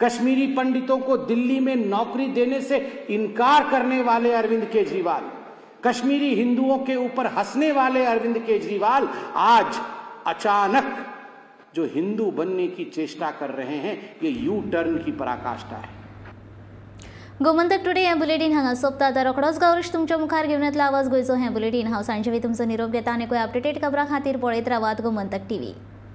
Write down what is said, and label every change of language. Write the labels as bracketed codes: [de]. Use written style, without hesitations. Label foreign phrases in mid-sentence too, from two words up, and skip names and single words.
[hi] कश्मीरी पंडितों को दिल्ली में नौकरी देने से इनकार करने वाले अरविंद केजरीवाल, कश्मीरी हिंदुओं के ऊपर हंसने वाले अरविंद केजरीवाल आज अचानक जो हिंदू बनने की चेष्टा कर रहे हैं, ये [en] U turn [hi] की पराकाष्ठा है। [kok] गोमंतक टुडे हे बुलेटिन हांगा सोंपता। आता रोखडोच गौरीश तुमच्या मुखार घेवन येतलो आवाज गोंयचो हे बुलेटिन। हांव सांजवी तुमचो निरोप घेता आनी अपडेटेड खबरां खातीर पळयत रावात गोमंतक टीव्ही।